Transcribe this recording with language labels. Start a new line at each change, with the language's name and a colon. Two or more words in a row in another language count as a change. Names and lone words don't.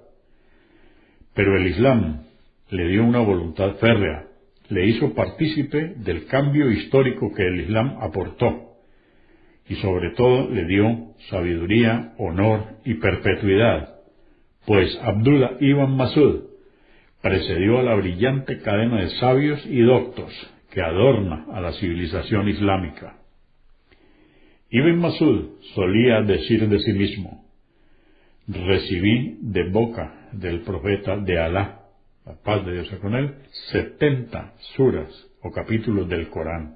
Spanish: Pero el Islam le dio una voluntad férrea, le hizo partícipe del cambio histórico que el Islam aportó, y sobre todo le dio sabiduría, honor y perpetuidad, pues Abdullah ibn Masud precedió a la brillante cadena de sabios y doctos que adorna a la civilización islámica. Ibn Masud solía decir de sí mismo, recibí de boca del profeta de Alá, la paz de Dios con él, 70 suras o capítulos del Corán.